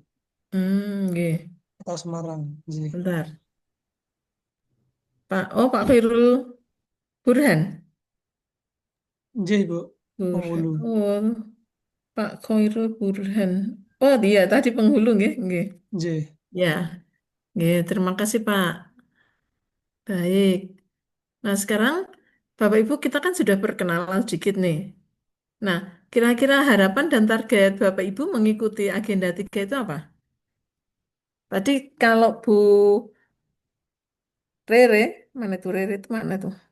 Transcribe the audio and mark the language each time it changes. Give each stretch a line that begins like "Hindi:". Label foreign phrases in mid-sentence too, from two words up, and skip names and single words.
Indonesian: Nggih. Kota Semarang. Nggih. Bentar. Pak Khairul Burhan. Nggih, Bu, Burhan. penghulu. Oh, Pak Khairul Burhan. Oh, iya tadi penghulu
Javanese: nggih, nggih.
Indonesian: Nggih. Ya, nggih. Terima kasih, Pak. Baik. Nah, sekarang Bapak Ibu kita kan sudah perkenalan sedikit nih. Nah, kira-kira harapan dan target Bapak Ibu mengikuti agenda 3 itu apa? Tadi kalau Bu Rere, mana tuh Rere itu mana tuh?